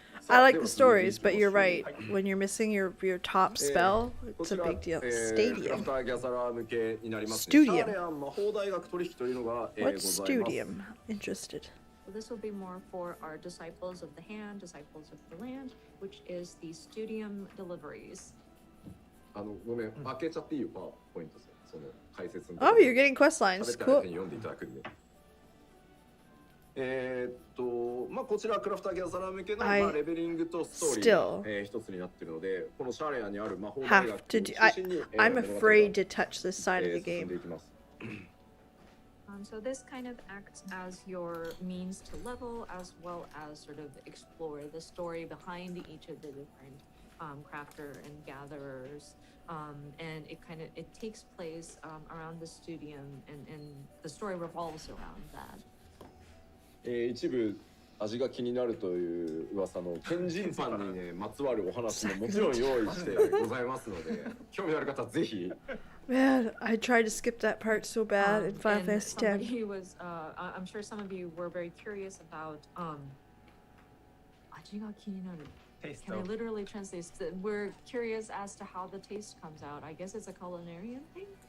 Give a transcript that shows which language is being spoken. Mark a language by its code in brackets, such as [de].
[en] I like the stories, but you're right. When you're missing your top spell, it's a big deal. Stadium. Studium. What's Studium? Interested. So this will be more for our Disciples of the Hand, Disciples of the Land, which is the Studium deliveries. [ja] ごめん、開けちゃっていいよ、パワーポイントその解説の。 [en] Oh, you're getting quest lines. [ja] 食べたら [en] Cool. [ja] 読んでいただくんで。こちらクラフターギャザラー向けの、レベリングとストーリーが、一つになっているので、このシャーレアにある魔法大学を中心に、 [en] I'm afraid to touch this side of the [ja] 進んで [en] game. [ja] いきます。 [en] So this kind of acts as your means to level, as well as sort of explore the story behind each of the different crafter and gatherers, and it takes place around the studium, and the story revolves around that. [ja] 一部味が気になるという噂の天神パンにねまつわるお話ももちろん用意してございますので、興味ある方はぜひ。 [en] Man, I tried to skip that part so bad in Final Fantasy X. I'm sure some of you were very curious about [ja] 味が気になる. [en] Can I literally translate? We're curious as to how the taste comes out. I guess it's a culinarian thing.